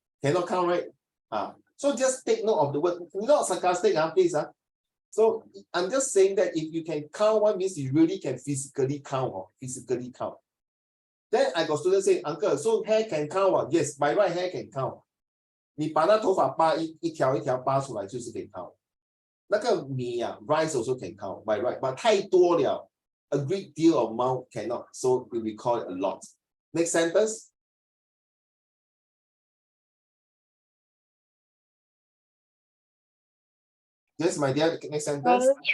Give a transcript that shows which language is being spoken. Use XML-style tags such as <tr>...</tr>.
<en>Cannot count, right? So just take note of the word. Not sarcastic, please. So I'm just saying that if you can count one means you really can physically count, physically count. Then I got students say, Uncle, so hair can count? Yes, by right hair can count.</en> <zh>你把那头发扒一条一条扒出来就是可以 count。那个米</zh> <en>rice also can count by right, but</en> <zh>太多了</zh> <en>a great deal of amount cannot, so we call it a lot. Next sentence. Yes, my dear, next sentence.</en>